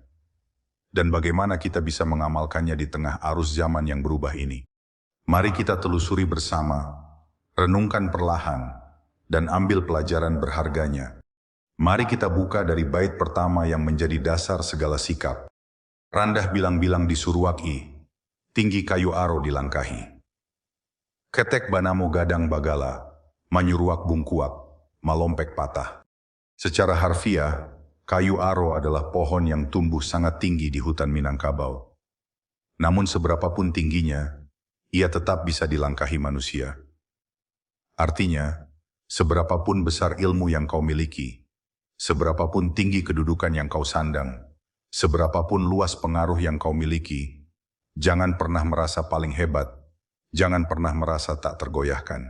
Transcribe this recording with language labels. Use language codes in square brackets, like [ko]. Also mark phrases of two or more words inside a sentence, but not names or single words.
[id] Dan bagaimana kita bisa mengamalkannya di tengah arus zaman yang berubah ini? Mari kita telusuri bersama, renungkan perlahan, dan ambil pelajaran berharganya. Mari kita buka dari bait pertama yang menjadi dasar segala sikap. [min] Randah bilang-bilang disuruaki, tinggi kayu aro dilangkahi. Ketek banamo gadang bagala, manyuruak bungkuak, malompek patah. [id] Secara harfiah, kayu aro adalah pohon yang tumbuh sangat tinggi di hutan Minangkabau. Namun seberapapun tingginya, ia tetap bisa dilangkahi manusia. Artinya, seberapapun besar ilmu yang kau miliki, seberapapun tinggi kedudukan yang kau sandang, seberapapun luas pengaruh yang kau miliki, jangan pernah merasa paling hebat, jangan pernah merasa tak tergoyahkan.